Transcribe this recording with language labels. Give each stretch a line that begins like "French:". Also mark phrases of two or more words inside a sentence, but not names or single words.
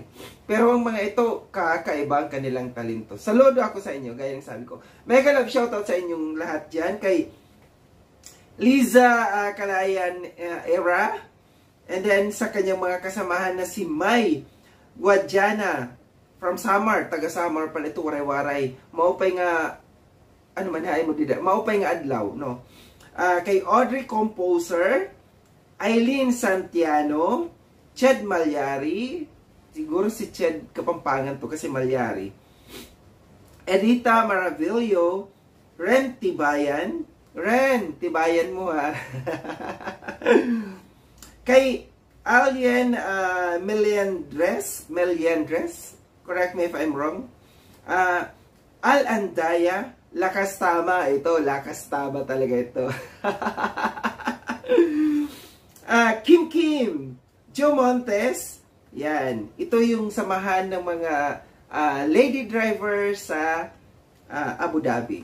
Filipino: Pero ang mga ito, kakaiba ang kanilang talento. Saludo ako sa inyo, gaya ng sabi ko.
English: Mega love shoutout
Filipino: sa inyong lahat diyan, kay Liza Kalayan Era,
English: and then
Filipino: sa kanyang mga kasamahan na si May Guadjana from Samar, taga Samar pala ito, waray-waray.
Waray: Maupay nga, ano man hain mo dida, maupay nga adlaw, no?
Filipino: Kay Audrey Composer, Eileen Santiano, Ched Malyari, siguro si Ched Kapampangan to kasi Malyari, Edita Maravillo, Ren Tibayan, Ren, tibayan mo ha. Kay Alien Meliandres,
English: correct me if I'm wrong.
Filipino: Al Andaya, lakas tama ito, lakas tama talaga ito. Kim, Joe Montes, yan. Ito yung samahan ng mga lady drivers sa Abu Dhabi.